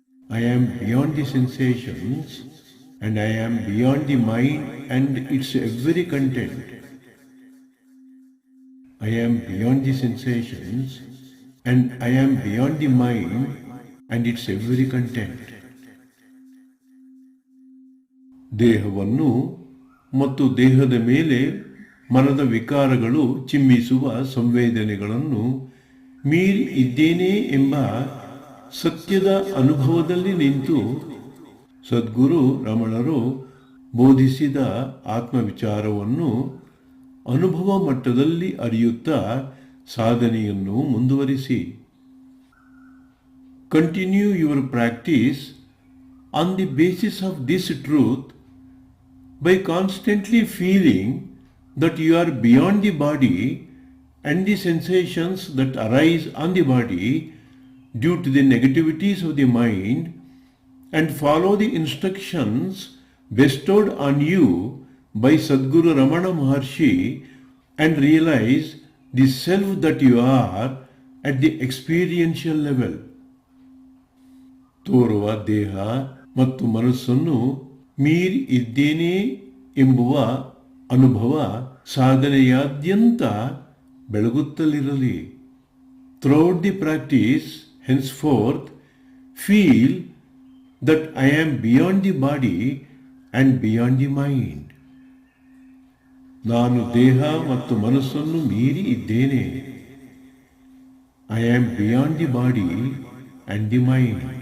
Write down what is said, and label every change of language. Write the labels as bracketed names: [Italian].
[English] I am beyond the sensations, and I am beyond the mind and its every content. I am beyond the sensations, and I am beyond the mind and its every content. [Kannada] ದೇಹವನ್ನು ಮತ್ತು ದೇಹದ ಮೇಲೆ ಮನದ ವಿಕಾರಗಳು ಚಿಮ್ಮಿಸುವ ಸಂವೇದನೆಗಳನ್ನು ಮೀರಿ ಇದ್ದೇನೆ ಎಂಬ ಸತ್ಯದ ಅನುಭವದಲ್ಲಿ ನಿಂತು ಸದ್ಗುರು ರಮಣರು ಬೋಧಿಸಿದ ಆತ್ಮವಿಚಾರವನ್ನು ಅನುಭವ ಮಟ್ಟದಲ್ಲಿ ಅರಿಯುತ್ತಾ ಸಾಧನೆಯನ್ನು ಮುಂದುವರಿಸಿ. [English] Continue your practice on the basis of this truth by constantly feeling that you are beyond the body and the sensations that arise on the body due to the negativities of the mind, and follow the instructions bestowed on you by Sadguru Ramana Maharshi and realize the self that you are at the experiential level. [Kannada] ತೋರುವ ದೇಹ ಮತ್ತು ಮನಸ್ಸನ್ನು ಮೀರಿ ಇದ್ದೇನೆ ಎಂಬುವ ಅನುಭವ ಸಾಧನೆಯಾದ್ಯಂತ ಬೆಳಗುತ್ತಲಿರಲಿ. [English] Throughout the practice, henceforth, feel that I am beyond the body and beyond the mind. [Kannada] ನಾನು ದೇಹ ಮತ್ತು ಮನಸ್ಸನ್ನು ಮೀರಿ ಇದ್ದೇನೆ. [English] I am beyond the body and the mind.